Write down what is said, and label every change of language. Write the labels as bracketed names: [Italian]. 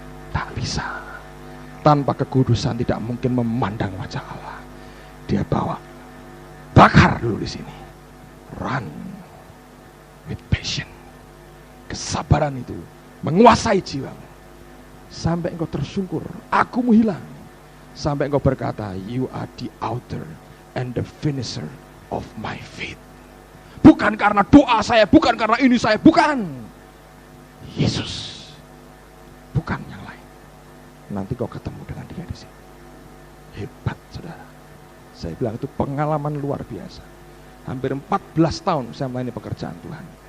[Indonesian] Tak bisa. Tanpa kekudusan tidak mungkin memandang wajah Allah. Dia bawa, bakar dulu di sini. [English] Run with passion. [Indonesian] Kesabaran itu menguasai jiwamu. Sampai engkau tersungkur, akumu hilang. Sampai engkau berkata, [English] you are the author and the finisher of my faith. [Indonesian] Bukan karena doa saya, bukan karena ini saya, bukan. Yesus, bukan yang lain. Nanti kau ketemu dengan dia di sini. Hebat, saudara. Saya bilang itu pengalaman luar biasa. Hampir 14 tahun saya melayani pekerjaan Tuhan.